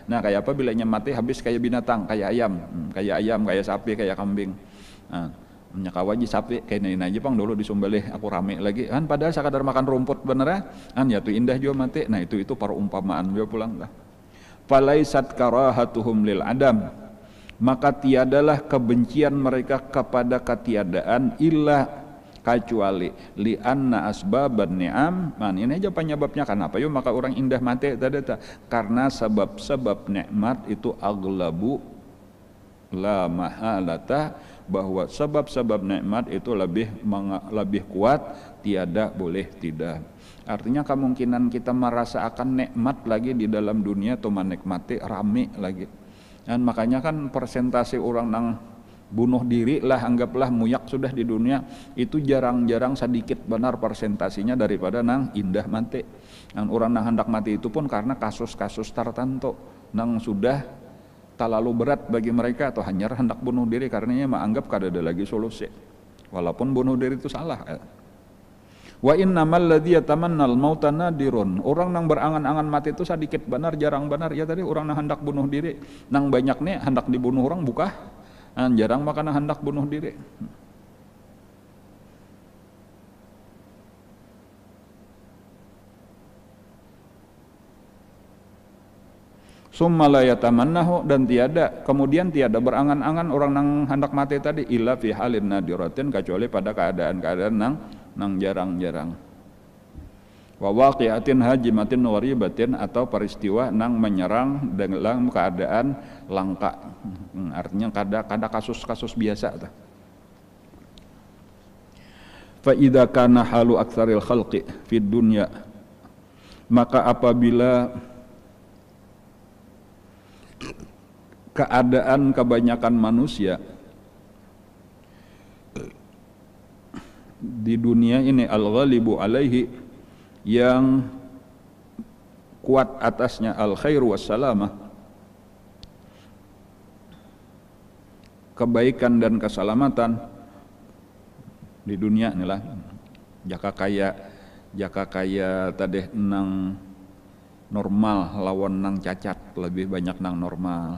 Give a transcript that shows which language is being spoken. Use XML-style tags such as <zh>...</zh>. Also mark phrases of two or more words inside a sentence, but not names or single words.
<bjn>Nah kayak apa bilanya mati habis kayak binatang kayak ayam kayak sapi kayak kambing. Nyakawaji sapi kayak ini aja pang dulu disumbelih aku rame lagi padahal sekadar makan rumput bener ya tuh indah juga mati.</bjn> <id>Nah itu perumpamaan dia pulang lah.</id> <ar>Falaisat karahatuhum lil adam,</ar> <id>maka tiadalah kebencian mereka kepada ketiadaan illa kecuali</id> <ar>li anna asbaban ni'am.</ar> <id>Ini aja penyebabnya kenapa yuk maka orang indah mati tadi karena sebab-sebab nikmat itu</id> <ar>aglabu la mahalata,</ar> <id>bahwa sebab-sebab nikmat itu lebih kuat tiada boleh tidak. Artinya kemungkinan kita merasakan nikmat lagi di dalam dunia atau menikmati rame lagi. Dan makanya kan persentase orang nang bunuh diri lah anggaplah muyak sudah di dunia itu jarang-jarang sedikit benar persentasinya daripada nang indah mati. Dan orang nang hendak mati itu pun karena kasus-kasus tertentu nang sudah terlalu berat bagi mereka atau hanya hendak bunuh diri karenanya menganggap kada ada lagi solusi. Walaupun bunuh diri itu salah.</id> <ar>Wa innamal ladzi yatamannal mauta nadirun.</ar> <id>Orang nang berangan-angan mati itu sedikit benar, jarang benar. Ya tadi orang nang hendak bunuh diri, nang banyak nih hendak dibunuh orang buka. Jarang makanya hendak bunuh diri.</id> <ar>Summa la yatamannahu,</ar> <id>dan kemudian tiada berangan-angan orang nang hendak mati tadi</id> <ar>illa fi halin nadiratin,</ar> <id>kecuali pada keadaan-keadaan nang jarang-jarang.</id> <ar>Wa waqi'atin hajimatin gharibatin,</ar> <id>atau peristiwa nang menyerang dalam keadaan langka. Artinya kada kasus-kasus biasa.</id> <ar>Fa idza kana halu aktsaril khalqi fid dunya,</ar> <id>maka apabila keadaan kebanyakan manusia di dunia ini</id> <ar>al-ghalibu alaihi,</ar> <id>yang kuat atasnya</id> <ar>al-khairu wassalamah,</ar> <id>kebaikan dan keselamatan di dunia inilah.</id> <bjn>Jaka kaya tadi nang normal lawan nang cacat, lebih banyak nang normal.</bjn>